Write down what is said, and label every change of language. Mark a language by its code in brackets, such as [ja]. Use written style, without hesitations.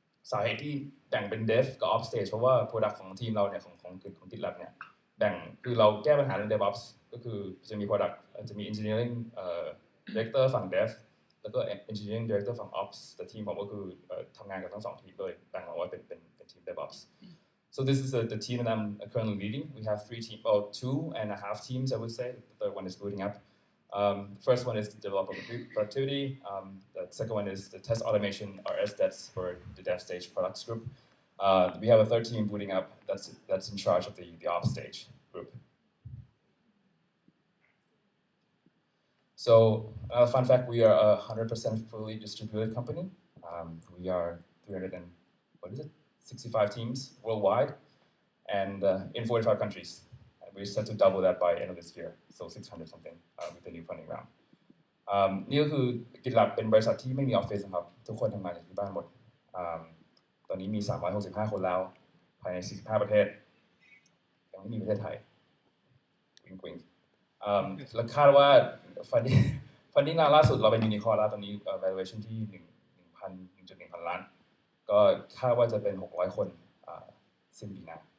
[th] สาเหตุที่แบ่งเป็น dev กับ ops stage เพราะว่า product ของทีมเราเนี่ยของ GitLab เนี่ยแบ่งคือเราแก้ปัญหาเรื่อง DevOps ก็คือจะมี product จะมี engineering director ฝั่ง dev แล้วก็ engineering director ฝั่ง ops แต่ทีมผมก็คือทำงานกับทั้ง2 ทีมเลยแบ่งออกว่าเป็นทีม DevOps. [en] So this is the team that I'm currently leading. We have 2.5 teams, I would say. The third one is booting up. The first one is developer productivity. The second one is the test automation, or SDETs for the dev stage products group. We have a third team booting up that's in charge of the ops stage group. So fun fact, we are a 100% fully distributed company. We are 65 teams worldwide and in 45 countries. And we're set to double that by end of this year, so 600 something with the new funding round. [th] นี่ก็คือ GitLab เป็นบริษัทที่ไม่มีออฟฟิศนะครับทุกคนทำงานจากที่บ้านหมดตอนนี้มี365 คนแล้วภายใน45 ประเทศยังไม่มีประเทศไทยวิงแล้วคาดว่าฟันดิ้งล่าสุดเราเป็นยูนิคอร์นแล้วตอนนี้ valuation ที่ 1.1 ล้านก็คาดว่าจะเป็น600 คนสิ้นปีหน้า